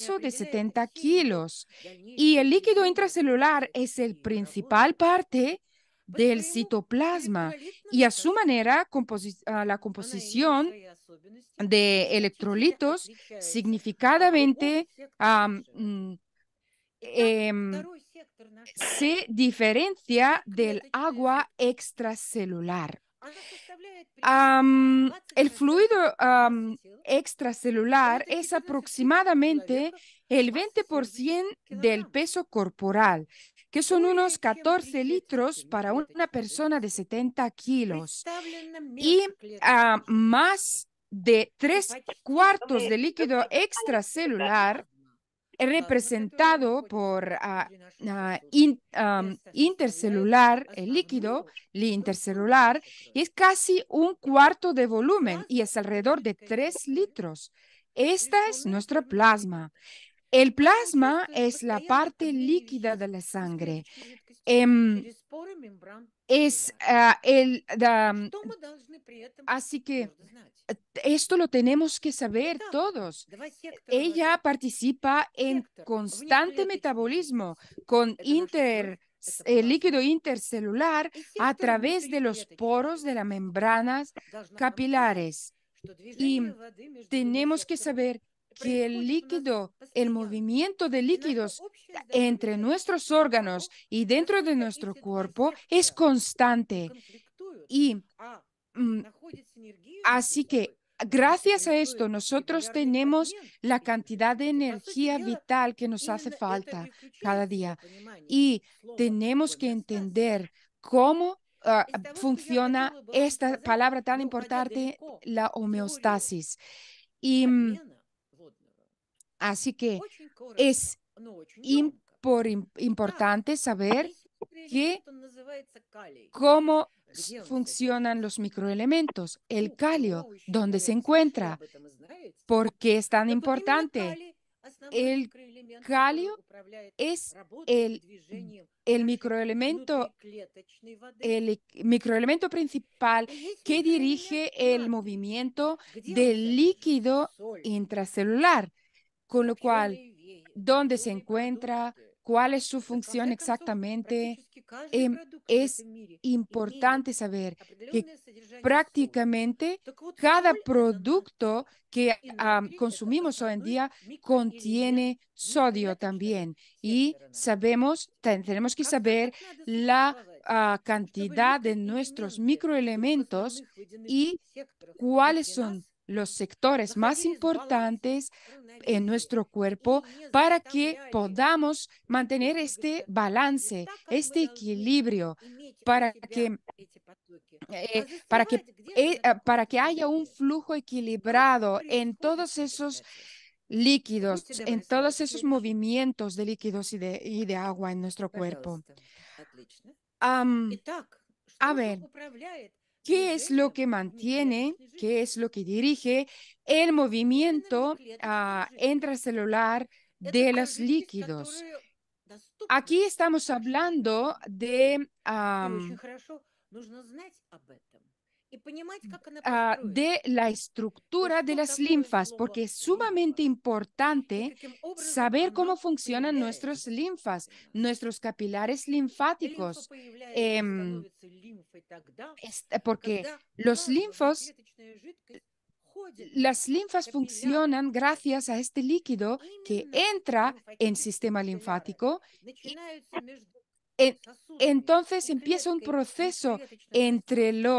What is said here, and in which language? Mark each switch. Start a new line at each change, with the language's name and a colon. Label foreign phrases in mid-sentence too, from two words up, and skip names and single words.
Spanish: peso de
Russian: определяет
Spanish: 70
Russian: все ее
Spanish: kilos. Y
Russian: дальнейшие
Spanish: el líquido
Russian: движения внутри
Spanish: intracelular
Russian: клетки
Spanish: es el
Russian: и ее работу.
Spanish: principal parte
Russian: По
Spanish: del
Russian: своему
Spanish: citoplasma y
Russian: электролитному
Spanish: a su
Russian: составу
Spanish: manera la
Russian: она имеет
Spanish: composición
Russian: свои особенности и
Spanish: de
Russian: значительно
Spanish: electrolitos
Russian: отличается от другого
Spanish: significadamente
Russian: сектора нашей воды. Итак, em, второй сектор нашей
Spanish: se
Russian: воды–
Spanish: diferencia del
Russian: внутриклеточная
Spanish: agua
Russian: жидкость.
Spanish: extracelular.
Russian: Она составляет примерно
Spanish: El fluido
Russian: 20% массы тела.
Spanish: extracelular
Russian: Это
Spanish: es 95 aproximadamente
Russian: человека,
Spanish: el
Russian: масса 70
Spanish: 20% del
Russian: килограмм.
Spanish: peso corporal, que son
Russian: Более
Spanish: unos
Russian: чем
Spanish: 14 litros ¾ para una
Russian: внеклеточной
Spanish: persona de
Russian: жидкости
Spanish: 70 kilos
Russian: представлена
Spanish: y
Russian: межклеточной жидкостью.
Spanish: más de
Russian: И
Spanish: tres
Russian: почти
Spanish: cuartos de líquido extracelular
Russian: плазма, плазма, которая
Spanish: representado
Russian: находится
Spanish: por
Russian: внутри наших сосудов. Это составляет
Spanish: intercelular, el líquido
Russian: основную структуру
Spanish: intercelular,
Russian: нашей
Spanish: y
Russian: крови.
Spanish: es casi un
Russian: Итак,
Spanish: cuarto de volumen y
Russian: плазма–
Spanish: es
Russian: это
Spanish: alrededor de
Russian: жидкое тело
Spanish: 3
Russian: крови,
Spanish: litros. Esta es
Russian: лишенное
Spanish: nuestra
Russian: первичных
Spanish: plasma.
Russian: элементов.
Spanish: El
Russian: Она
Spanish: plasma
Russian: участвует в
Spanish: es la
Russian: постоянном
Spanish: parte
Russian: обмене
Spanish: líquida de
Russian: веществ
Spanish: la sangre.
Russian: межклеточной жидкостью Em, через споры мембран
Spanish: es
Russian: капилляров. Что мы должны при этом
Spanish: así que
Russian: твердо знать?
Spanish: esto lo tenemos que saber
Russian: Итак,
Spanish: todos.
Russian: два сектора
Spanish: Ella
Russian: воды.
Spanish: participa en
Russian: Сектор
Spanish: constante
Russian: внеклеточной
Spanish: metabolismo
Russian: жидкости–
Spanish: con
Russian: это наша кровь, это
Spanish: el
Russian: плазма.
Spanish: líquido intercelular
Russian: И
Spanish: a
Russian: сектор
Spanish: través de los
Russian: внутриклеточной
Spanish: poros de las
Russian: жидкости.
Spanish: membranas
Russian: Должна нам сказать,
Spanish: capilares.
Russian: что
Spanish: Y
Russian: движение воды между двумя
Spanish: tenemos que
Russian: секторами
Spanish: saber que el
Russian: происходит у нас
Spanish: líquido, el
Russian: постоянно.
Spanish: movimiento de
Russian: И наша
Spanish: líquidos
Russian: общая задача
Spanish: entre nuestros – órganos
Russian: того,
Spanish: y dentro de
Russian: насколько
Spanish: nuestro
Russian: эти два
Spanish: cuerpo es
Russian: сектора не
Spanish: constante.
Russian: конфликтуют,
Spanish: Y
Russian: а mm, находят синергию между
Spanish: así que
Russian: собой, потому что
Spanish: gracias a esto
Russian: происходит
Spanish: nosotros
Russian: регулярный
Spanish: tenemos
Russian: обмен
Spanish: la
Russian: этих
Spanish: cantidad de
Russian: жидкостей. По сути
Spanish: energía
Russian: дела,
Spanish: vital que nos hace
Russian: именно это
Spanish: falta
Russian: и
Spanish: cada
Russian: включает в свое
Spanish: día.
Russian: понимание
Spanish: Y
Russian: слово
Spanish: tenemos que
Russian: гомеостаз.
Spanish: entender cómo
Russian: Из того, что я
Spanish: funciona
Russian: хотела бы вам
Spanish: esta
Russian: сказать,
Spanish: palabra tan
Russian: не уходя
Spanish: importante,
Russian: далеко
Spanish: la
Russian: в теорию
Spanish: homeostasis. Y
Russian: обмена водного,
Spanish: así que
Russian: очень коротко,
Spanish: es
Russian: но очень емко. Итак,
Spanish: importante saber
Russian: есть
Spanish: que
Russian: микроэлемент, он называется калий.
Spanish: cómo
Russian: Где он
Spanish: funcionan
Russian: содержится?
Spanish: los microelementos. El calio,
Russian: Вы еще,
Spanish: ¿dónde se
Russian: наверное, слышали
Spanish: encuentra?
Russian: об этом и знаете.
Spanish: ¿Por qué es tan
Russian: Так вот, именно
Spanish: importante?
Russian: калий– основной
Spanish: El
Russian: микроэлемент, который
Spanish: calio
Russian: управляет
Spanish: es
Russian: работой и
Spanish: el,
Russian: движением
Spanish: el
Russian: нашей
Spanish: microelemento,
Russian: внутриклеточной воды.
Spanish: microelemento principal
Russian: И есть
Spanish: que
Russian: микроэлемент
Spanish: dirige el
Russian: натрий.
Spanish: movimiento
Russian: Где он
Spanish: del
Russian: содержится?
Spanish: líquido
Russian: Соль.
Spanish: intracelular, con lo cual,
Russian: Моченые
Spanish: ¿dónde se
Russian: пищевые
Spanish: encuentra?
Russian: продукты.
Spanish: ¿Cuál es su
Russian: Да, в
Spanish: función
Russian: конце концов,
Spanish: exactamente?
Russian: практически каждый Em, продукт в
Spanish: es
Russian: этом мире имеет
Spanish: importante saber que
Russian: определенное содержание соли.
Spanish: prácticamente
Russian: Так вот,
Spanish: cada
Russian: соль– это
Spanish: producto
Russian: натрий.
Spanish: que
Russian: И натрий– это
Spanish: consumimos hoy en
Russian: основной
Spanish: día
Russian: микроэлемент
Spanish: contiene sodio
Russian: внеклеточного
Spanish: también. Y
Russian: сектора нашей воды.
Spanish: sabemos, tenemos que
Russian: Когда
Spanish: saber
Russian: так надо
Spanish: la
Russian: существовать, чтобы
Spanish: cantidad de nuestros
Russian: микроэлементы двух
Spanish: microelementos
Russian: основных водяных
Spanish: y
Russian: секторов
Spanish: cuáles
Russian: внутри
Spanish: son
Russian: нас
Spanish: los sectores más
Russian: находились в балансе,
Spanish: importantes en
Russian: равновесии
Spanish: nuestro cuerpo
Russian: и не
Spanish: para que
Russian: заставляли
Spanish: podamos
Russian: жидкость
Spanish: mantener este
Russian: двигаться не
Spanish: balance,
Russian: так, как мы
Spanish: este
Russian: должны
Spanish: equilibrio,
Russian: иметь у
Spanish: para
Russian: себя
Spanish: que
Russian: эти потоки, а застревать где-то на
Spanish: para
Russian: каком-то
Spanish: que haya un
Russian: уголке.
Spanish: flujo
Russian: Как
Spanish: equilibrado en
Russian: происходит
Spanish: todos
Russian: этот
Spanish: esos
Russian: процесс?
Spanish: líquidos,
Russian: Будьте
Spanish: en
Russian: добры, слайд
Spanish: todos esos
Russian: следующий.
Spanish: movimientos de líquidos y de agua en nuestro cuerpo.
Russian: Пожалуйста. Отлично. Am, Итак,
Spanish: a
Russian: что же
Spanish: ver,
Russian: управляет
Spanish: ¿qué es lo
Russian: движением
Spanish: que mantiene,
Russian: внеклеточной
Spanish: qué es lo
Russian: жидкости?
Spanish: que dirige el
Russian: Именно
Spanish: movimiento
Russian: внеклеточная жидкость.
Spanish: intracelular
Russian: Это
Spanish: de
Russian: та
Spanish: los
Russian: жидкость,
Spanish: líquidos?
Russian: которая доступна
Spanish: Aquí estamos
Russian: нашему
Spanish: hablando
Russian: организму.
Spanish: de
Russian: И очень хорошо нужно знать об этом.
Spanish: de la estructura de las linfas, porque es sumamente importante saber cómo funcionan nuestros linfas, nuestros capilares linfáticos, porque las linfas funcionan gracias a este líquido que entra en sistema linfático y en- entonces empieza un proceso entre